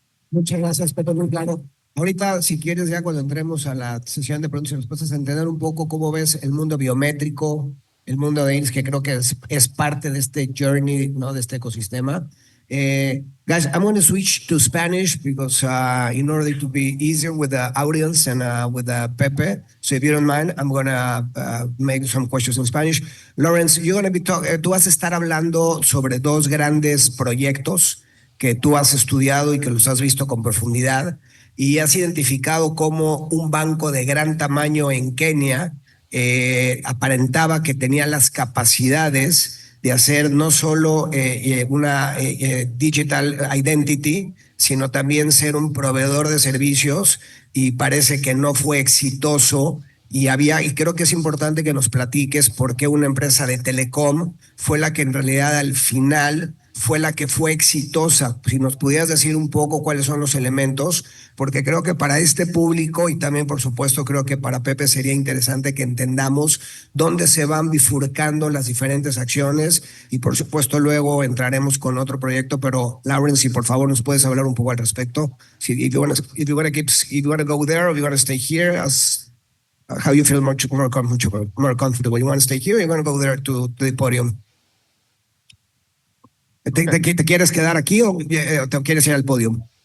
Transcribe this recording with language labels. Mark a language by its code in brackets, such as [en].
[es] Muchas gracias, Pedro, muy claro. Ahorita, si quieres, ya cuando entremos a la sesión de preguntas y respuestas, entender un poco cómo ves el mundo biométrico, el mundo de INS, que creo que es parte de este journey, ¿no? De este ecosistema. [en] Guys, I'm going to switch to Spanish because in order to be easier with the audience and with Pepe, so if you don't mind, I'm going to make some questions in Spanish. [es] Lawrence, [en] you're going to be [es] tú vas a estar hablando sobre dos grandes proyectos que tú has estudiado y que los has visto con profundidad y has identificado como un banco de gran tamaño en Kenia aparentaba que tenía las capacidades de hacer no solo una digital identity, sino también ser un proveedor de servicios, y parece que no fue exitoso. Y creo que es importante que nos platiques por qué una empresa de telecom fue la que en realidad al final fue la que fue exitosa. Si nos pudieras decir un poco cuáles son los elementos, porque creo que para este público y también, por supuesto, creo que para Pepe sería interesante que entendamos dónde se van bifurcando las diferentes acciones, y por supuesto luego entraremos con otro proyecto. Pero Lawrence, si por favor nos puedes hablar un poco al respecto. [en] If you want to go there or you want to stay here, how you feel more comfortable. You want to stay here or you want to go there to the podium? [es] ¿Te quieres quedar aquí o te quieres ir al podium?